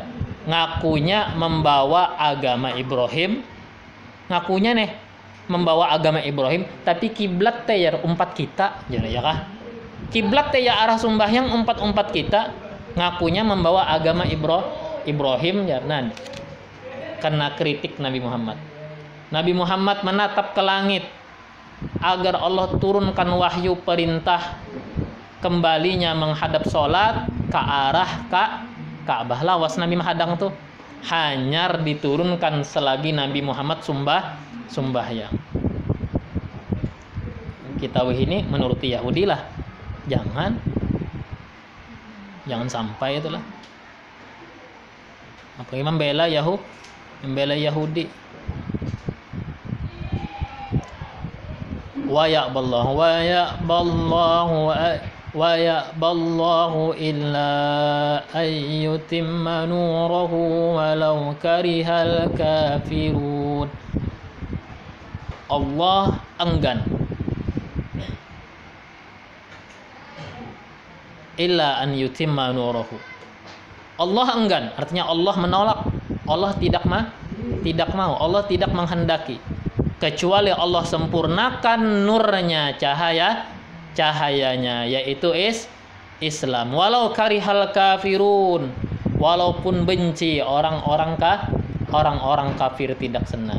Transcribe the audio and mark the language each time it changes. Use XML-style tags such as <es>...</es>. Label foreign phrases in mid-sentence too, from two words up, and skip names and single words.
<id>Ngakunya membawa agama Ibrahim, ngakunya nih membawa agama Ibrahim, tapi kiblat teh ya umpat kita, jadi ya kah? Kiblat teh ya arah sembahyang umpat kita, ngakunya membawa agama Ibrahim ya. Nah, karena kritik Nabi Muhammad. Nabi Muhammad menatap ke langit agar Allah turunkan wahyu perintah kembalinya menghadap sholat ke arah Ka'bah.</id> <bjn>Lawas Nabi menghadang tuh hanyar diturunkan selagi Nabi Muhammad sembahyang.</bjn> <id>Kita ini menuruti Yahudi lah, jangan sampai itulah. Apalagi membela Yahudi.</id> <ar>wa ya'ballahu illa ayyutimma nurahu walau karihal kafirun.</ar> <id>Allah enggan</id> <ar>illa an yutimma nurahu.</ar> <id>Allah enggan, artinya Allah menolak, Allah tidak mau, Allah tidak menghendaki kecuali Allah sempurnakan nurnya, cahayanya, yaitu Islam.</id> <ar>Walau karihal kafirun,</ar> <id>walaupun benci orang-orang kafir tidak senang.</id>